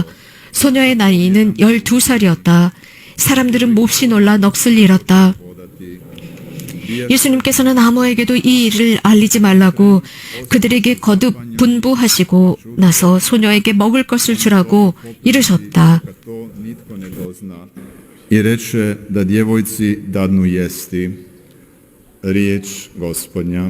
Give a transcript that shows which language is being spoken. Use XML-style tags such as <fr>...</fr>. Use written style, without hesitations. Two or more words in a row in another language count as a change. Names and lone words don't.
<ko>소녀의 나이는 12살이었다. 사람들은 몹시 놀라 넋을 잃었다. 예수님께서는 아무에게도 이 일을 알리지 말라고 그들에게 거듭 분부하시고 나서 소녀에게 먹을 것을 주라고 이르셨다.</ko> <hr>I reče da djevojci dadnu jesti. Riječ Gospodnja.</hr>